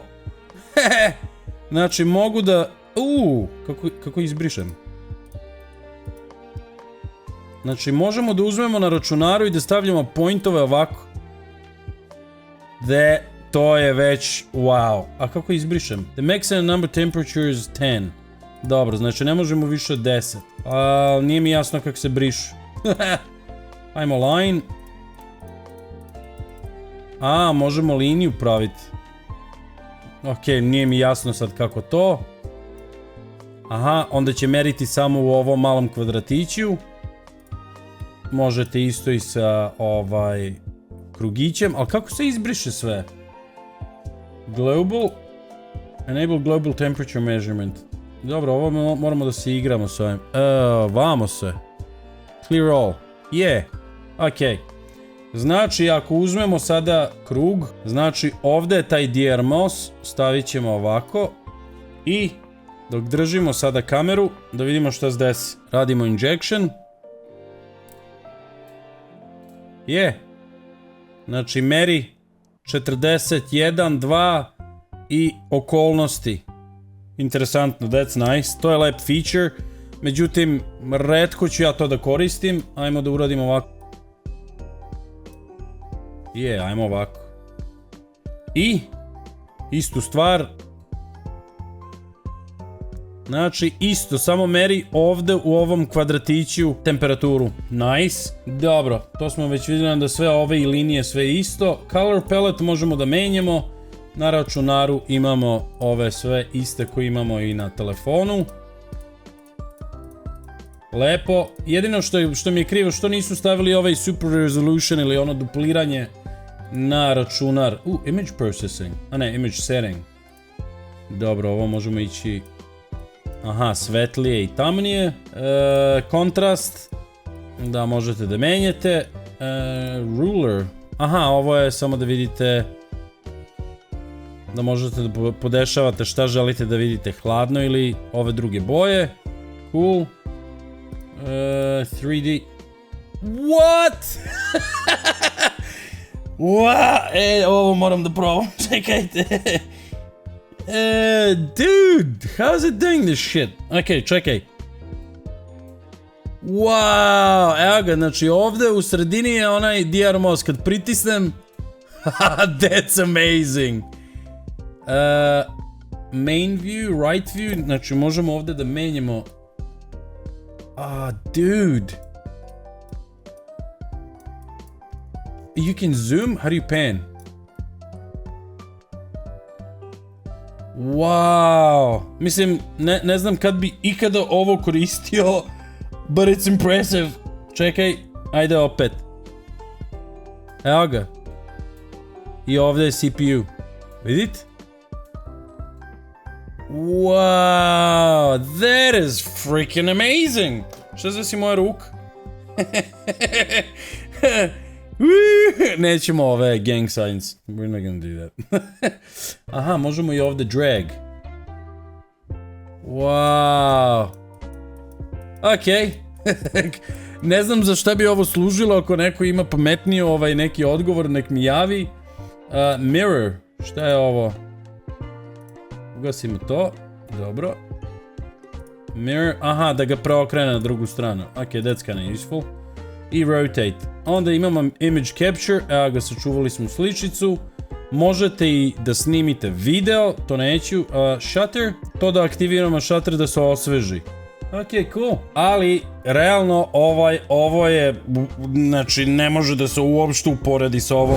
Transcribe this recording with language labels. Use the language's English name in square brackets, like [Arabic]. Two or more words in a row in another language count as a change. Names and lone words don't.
[Serbian] Znači mogu da, kako izbrišem. Znači možemo da uzmemo na računaru i da stavljamo pointove ovako. To je već wow. A kako izbrišem? [English] The maximum number temperature is 10. [Serbian] Dobro, znači ne možemo više od 10. Nije mi jasno kako se brišu. Ajmo line. Možemo liniju praviti. Ok, nije mi jasno sad kako to. Aha, onda će meriti samo u ovom malom kvadratiću. Možete isto i sa krugićem, ali kako se izbriše sve? [English] Global, enable global temperature measurement. [Serbian] Dobro, ovo moramo da se igramo s ovim. Vamo se. [English] Clear all. [Serbian] Ok. Znači, ako uzmemo sada krug, znači ovdje je taj DRMOS, stavit ćemo ovako i Dok držimo sada kameru, da vidimo šta se desi. Radimo injection. Znači meri 41, 2 i okolnosti. Interesantno, [English] that's nice. [Serbian] To je lep feature. Međutim, retko ću ja to da koristim. Ajmo da uradimo ovako. Ajmo ovako. I istu stvar. Znači isto, samo meri ovde u ovom kvadratiću temperaturu. Nice. Dobro, to smo već vidjeli da sve ove linije sve isto. [English] Color palette [Serbian] možemo da menjamo. Na računaru imamo ove sve iste koje imamo i na telefonu. Lepo. Jedino što mi je krivo što nisu stavili ovaj [English] super resolution [Serbian] ili ono dupliranje na računar. [English] Image processing. [Serbian] A ne, [English] image setting. [Serbian] Dobro, ovo možemo ići... Aha, svetlije i tamnije. Kontrast. Da, možete da menjate. Ruler. Aha, ovo je samo da vidite... Da možete da podešavate šta želite da vidite, hladno ili ove druge boje. Cool. 3D. What? Ovo moram da probam. Čekajte. [English] Dude, how's it doing this shit? [Serbian] Ok, čekaj. Wow, evo ga, znači ovde u sredini je onaj DR most. Kad pritisnem... [English] That's amazing. Main view, right view, [Serbian] znači možemo ovde da menjamo. [English] Dude. You can zoom? How do you pan? Wow. [Serbian] Mislim, ne znam kad bi ikada ovo koristio, [English] but it's impressive. [Serbian] Čekaj, ajde opet. Evo ga. I ovdje je CPU. Vidite? [English] Wow, that is freaking amazing. [Serbian] Šta znači moja ruka? Nećemo ove gang signs. [English] We're not gonna do that. [Serbian] Aha, možemo i ovdje drag. Wow. Ok. Ne znam za šta bi ovo služilo, ako neko ima pametniji neki odgovor, nek mi javi. Mirror. Šta je ovo? Ugasimo to. Dobro. Mirror. Aha, da ga preokrene na drugu stranu. [English] Ok, that's kinda useful. I rotate. [Serbian] Onda imamo [English] image capture. [Serbian] Evo ga, sačuvali smo sličicu. Možete i da snimite video. To neću. Shutter. To da aktiviramo shutter da se osveži. [English] Ok, cool. [Serbian] Ali, realno, ovo je, znači, ne može da se uopšte uporedi sa ovom.